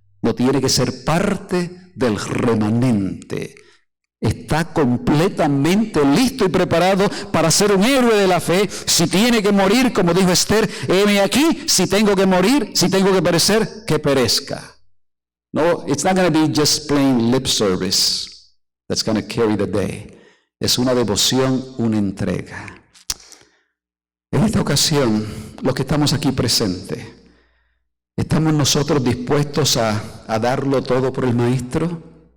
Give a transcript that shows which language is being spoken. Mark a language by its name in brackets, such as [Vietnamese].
[Spanish] No tiene que ser parte del remanente. Está completamente listo y preparado para ser un héroe de la fe. Si tiene que morir, como dijo Esther, heme aquí, si tengo que morir, si tengo que perecer, que perezca. [English] No, it's not going to be just plain lip service that's going to carry the day. [Spanish] Es una devoción, una entrega. En esta ocasión, los que estamos aquí presentes, ¿estamos nosotros dispuestos a darlo todo por el Maestro?